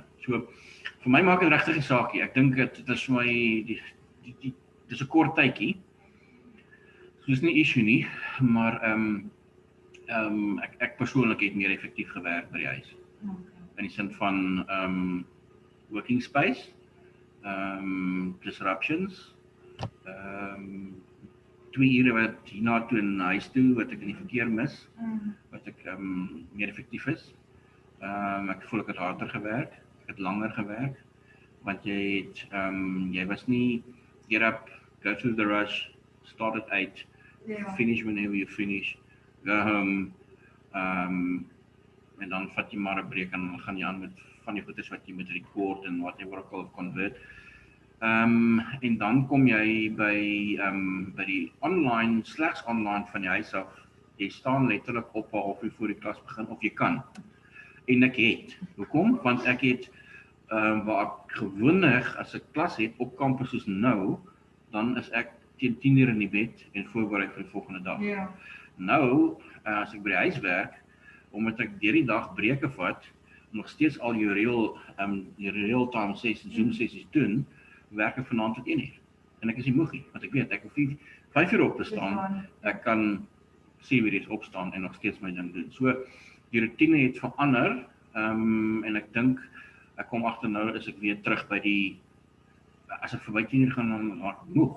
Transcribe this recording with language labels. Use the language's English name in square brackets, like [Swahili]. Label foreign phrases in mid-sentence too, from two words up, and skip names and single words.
[Afrikaans] So vir my maak dit regtig 'n saakie. Ek dink dit is vir my dis 'n kort tydjie. So is nie issue nie, maar ek persoonlik het meer effektief gewerk by die huis. In die sin van [English] working space, [Afrikaans] disruptions, 2 ure wat hierna toe in huis toe, wat ek in die verkeer mis, wat ek meer effektief is. Ek voel ek het harder gewerk, ek het langer gewerk, want jy was nie, [English] get up, go through the rush, start at 8, finish whenever you finish, go home, [Afrikaans] en dan vat jy maar 'n breek en dan gaan jy aan met van die goeders wat jy moet record en whatever ook al convert. En dan kom jy by die online, slegs online van die huis af. Jy staan letterlik op 'n halfuur voor die klas begin, of jy kan. En ek het. Hoekom? Want ek het, waar ek gewoonlik as ek klas het op kampus soos nou, dan is ek teen 10:00 in die bed en voorberei vir die volgende dag. Ja. Nou, as ek by die huis werk, omdat ek deur die dag breke vat, nog steeds al jou real-time Zoom sessies doen, werk ek vanaand tot 1:00. En ek is nie moeg nie, want ek weet, ek hoef 5 uur op te staan, ek kan 7 uur opstaan en nog steeds my ding doen. So, die routine het verander, en ek dink, ek kom agter nou, is ek weer terug by die, as ek verby 10 uur gaan, dan raak ek moeg.